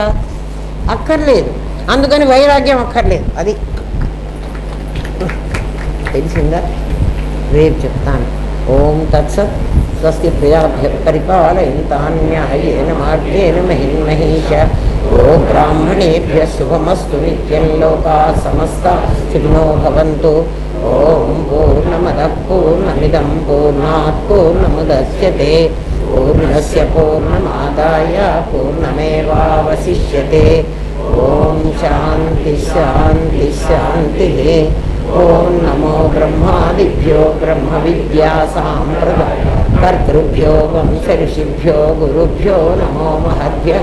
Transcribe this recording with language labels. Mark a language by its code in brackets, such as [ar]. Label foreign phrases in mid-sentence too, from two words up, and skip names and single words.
[te] అక్కర్లేదు. అందుకని వైరాగ్యం అక్కర్లేదు. అది తెలిసిందా? రేపు చెప్తాను. [sa] ఓం తత్సత్. స్వస్తి ప్రజాభ్య పరిపాలయంతాన్యాయేన మార్గేణ మహిన్మహీష. ఓ బ్రాహ్మణేభ్య శుభమస్తు నిత్యం. లోకాః సమస్తాః సుఖినో భవంతు. ఓం పూర్ణమదః పూర్ణమిదం పూర్ణాత్ పూర్ణముదచ్యతే. పూర్ణస్య పూర్ణమాదాయ పూర్ణమేవావశిష్యతే. ఓం శాంతి శాంతి శాంతి. ఓం నమో బ్రహ్మాదిభ్యో బ్రహ్మ విద్యా సాంప్రదాయ కర్తృభ్యో వంశ ఋషిభ్యో గురుభ్యో నమో మహద్భ్యః.